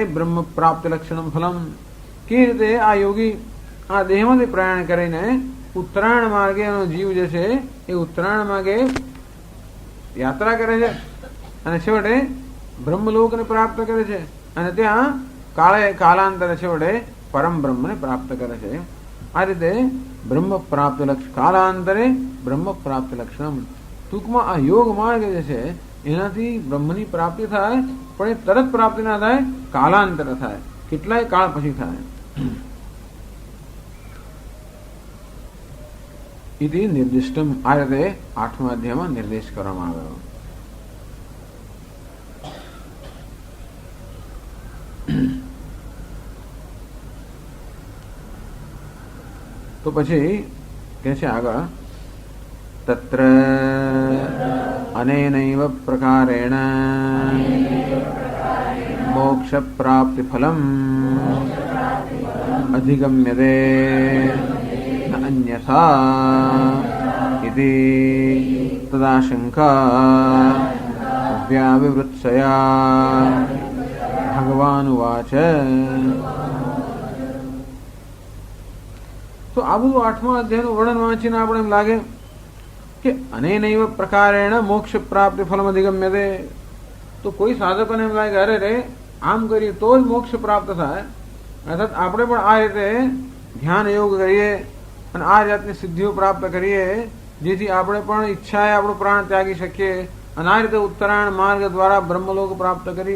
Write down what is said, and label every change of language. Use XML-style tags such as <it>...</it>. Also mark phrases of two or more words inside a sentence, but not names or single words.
<sa>બ્રહ્મ પ્રાપ્તિ લક્ષણમ ફલમ,</sa> <gu>કે રીતે આ યોગી આ દેહમાંથી પ્રયાણ કરીને ઉત્તરાયણ માર્ગે એનો જીવ જે છે એ ઉત્તરાયણ માર્ગે યાત્રા કરે છે અને છેવટે બ્રહ્મલોકને પ્રાપ્ત કરે છે અને ત્યાં કાલાંતરે છેવટે પરમ બ્રહ્મને પ્રાપ્ત કરે છે। આ રીતે</gu> <sa>બ્રહ્મ પ્રાપ્ત લક્ષ</sa> <gu>કાલાંતરે</gu> <sa>બ્રહ્મ પ્રાપ્ત લક્ષણમ,</sa> <gu>ટૂંકમાં આ યોગ માર્ગ જે છે એનાથી બ્રહ્મની પ્રાપ્તિ થાય, પણ એ તરત પ્રાપ્તિ ના થાય, કાલાંતરે થાય, કેટલાય કાળ પછી થાય।</gu> <sa>इति निर्दिष्टम,</sa> <gu>आ રીતે 8મા અધ્યાયમાં નિર્દેશ કરવામાં આવ્યો। તો પછી કહે છે આગળ</gu> <sa>તત્ર અનેનૈવ પ્રકારેણ મોક્ષ પ્રાપ્તિ ફલમ અધિગમ્યતે अन्यथा इति तदाशंका व्याविवृत्सया भगवान उवाच।</sa> <gu>तो आ બધું 8મા અધ્યાયનું વર્ણન વાંચીને આપણે એમ લાગે કે</gu> <sa>અનેનૈવ પ્રકારેણ મોક્ષ પ્રાપ્તિ ફલમ અધિગમ્યતે,</sa> <gu>તો કોઈ સાધકોને એમ લાગે અરે રે આમ કરીએ તો જ મોક્ષ પ્રાપ્ત થાય, અર્થાત આપણે પણ આ રીતે ધ્યાન યોગ કરીએ અને આ જાતની સિદ્ધિઓ પ્રાપ્ત કરીએ જેથી આપણે પણ ઈચ્છાએ આપણું પ્રાણ ત્યાગી શકીએ અને આ રીતે ઉત્તરાયણ માર્ગ દ્વારા બ્રહ્મલોક પ્રાપ્ત કરી।</gu>